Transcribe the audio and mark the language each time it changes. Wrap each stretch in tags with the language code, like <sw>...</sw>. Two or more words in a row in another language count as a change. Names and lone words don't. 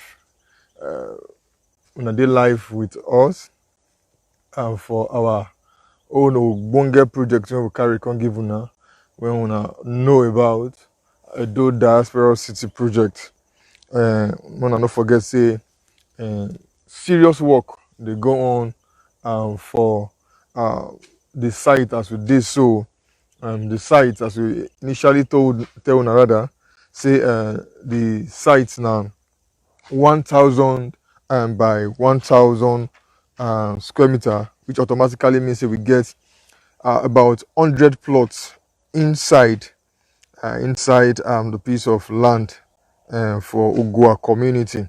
<pcm>Una dey live with us for our own Ogbonge project wey we carry come give una, when una know about Edo Diaspora City project. Una no forget say serious work dey go on for the site as we did so. The site, as we initially tell una rather, say the site now 1,000 by 1,000 square meter, which automatically means that we get about 100 plots inside the piece of land for Ugwa community.</pcm>